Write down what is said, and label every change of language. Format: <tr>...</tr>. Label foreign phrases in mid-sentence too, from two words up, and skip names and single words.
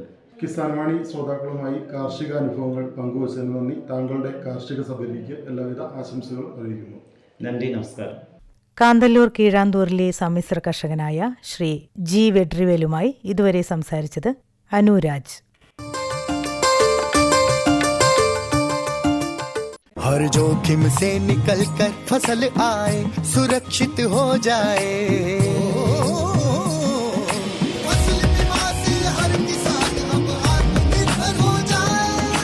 <ml>കിസാൻ വാണി ശ്രോതാക്കളുമായി കാർഷിക അനുഭവങ്ങൾ പങ്കുവച്ചതിന് നന്ദി. താങ്കളുടെ കാർഷിക സഭയിലേക്ക് എല്ലാവിധ ആശംസകളും അറിയിക്കുന്നു. നന്ദി, നമസ്കാരം. കാന്തല്ലൂർ കീഴാന്തൂരിലെ സമ്മിശ്ര കർഷകനായ ശ്രീ ജി വെട്രിവേലുമായി ഇതുവരെ സംസാരിച്ചത് അനുരാജ്.</ml> <hi>हर जोखिम से निकल कर फसल आए, सुरक्षित हो जाए। फसल बीमा से हर किसान अब आत्मनिर्भर हो जाए।</hi>